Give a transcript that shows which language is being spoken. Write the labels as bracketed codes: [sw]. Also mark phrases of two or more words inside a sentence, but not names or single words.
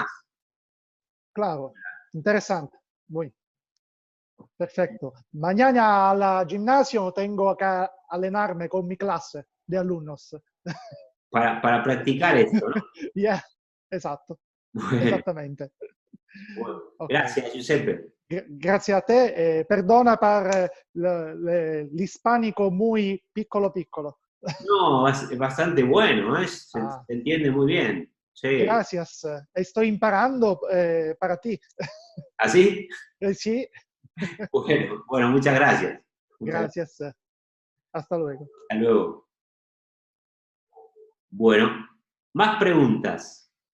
[es] Claro, interesante. Muy perfecto. Mañana al gimnasio tengo que entrenarme con mi clase de alumnos. Para practicar esto, ¿no? Yeah, exacto, Bueno, esattamente. bueno. Ok. Gracias, Giuseppe. [it] Grazie a te. Perdona per l'ispanico muy piccolo piccolo. [es] No, es bastante bueno, ¿eh? Se Ah, entiende muy bien. Sí. gracias. Estoy imparando para ti. ¿Así? Sí, Bueno, muchas gracias. Muchas gracias. gracias. Hasta luego. Hasta luego. Bueno, más preguntas.